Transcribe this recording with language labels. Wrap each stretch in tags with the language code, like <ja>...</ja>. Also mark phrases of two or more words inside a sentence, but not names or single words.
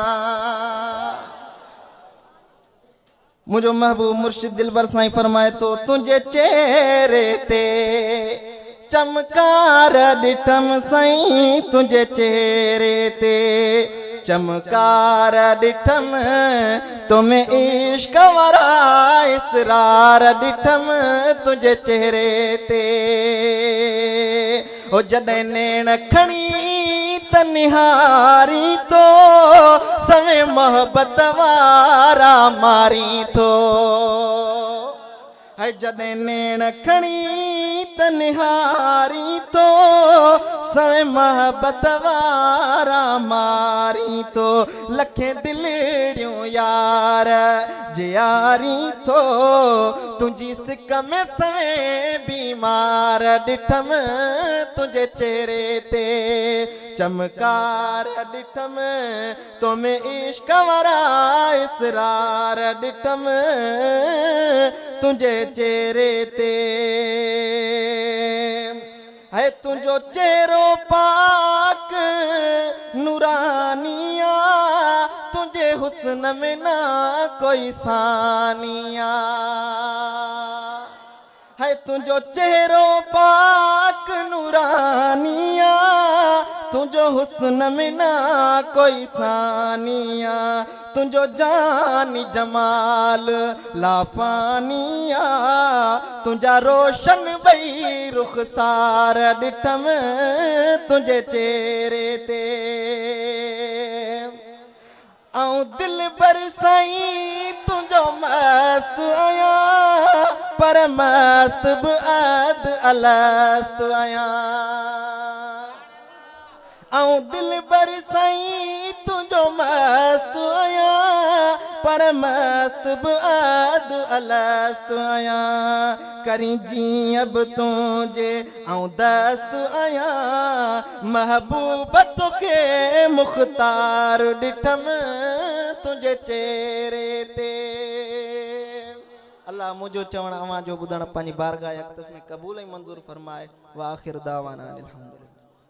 <sd>मुझो महबूब मुर्शिद दिलबर साईं फरमाए तो तुझे चेहरे ते चमकार ॾिठम साईं, तुझे चेहरे ते चमकार ॾिठम, तुम्हें इश्क वारा इसरार ॾिठम तुझे चेहरे ते। ओ जॾहिं नेण खणी त निहारी तो सवे मोहब्बत वारा मारी तो। है जॾहिं नेण खणी त निहारी तो सवे महबत वारा मारी तो लखे दिलड़ियों यार जियारी तो तुझी सिक में सवे बीमार डिठम तुझे चेहरे ते चमकार डिठम तो में इश्क वारा इसरार डिठम तुझे चेहरे ते है तुझो चेहरो पाक नूरानिया तुझे हुस्न में ना कोई सानिया है तुझो चेहरो पाक नूरानिया तुझो हुस्न में ना कोई सानिया तुझो जानी जमाल लाफानिया तुझा रोशन बई रुखसार डिठम तुझे चेहरे ते आऊं दिल बरसाई तुझो मस्त आया पर मस्त बद अलस्त आया आऊं दिल बरसाई तुझो मस्त आया पर मस्त बद अलस्त आया करी जी अब तुझे आऊं दस्त आया महबूब तोखे मुख्तार डिठम तुझे चेहरे ते अल्लाह मुझो चवण अवां जो ॿुधण पंहिंजी बारगाह अक़दस में क़बूल ऐं मंज़ूर फरमाए</sd> <ar>وآخر دعوانا أن الحمد لله.</ar>